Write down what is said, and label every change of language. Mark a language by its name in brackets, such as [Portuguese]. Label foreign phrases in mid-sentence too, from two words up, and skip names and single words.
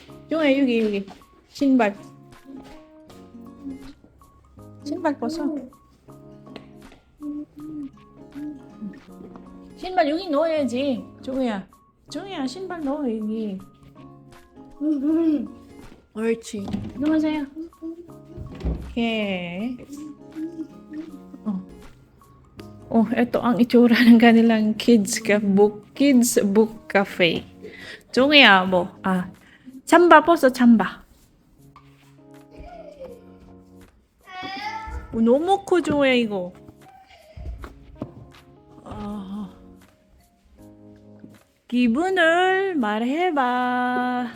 [Korean] 종아야, 여기. 신발. 신발 벗어. 신발 여기 넣어야지. 종우야. 종우야, 신발 넣어, 여기. 옳지. 넣으세요. 오케이. [Filipino] Ito ang itsura ng kanilang kids book cafe. [Korean] 종이야, 뭐, 잠바 벗어, 잠바. 너무 커, 종이야, 이거. 기분을 말해봐.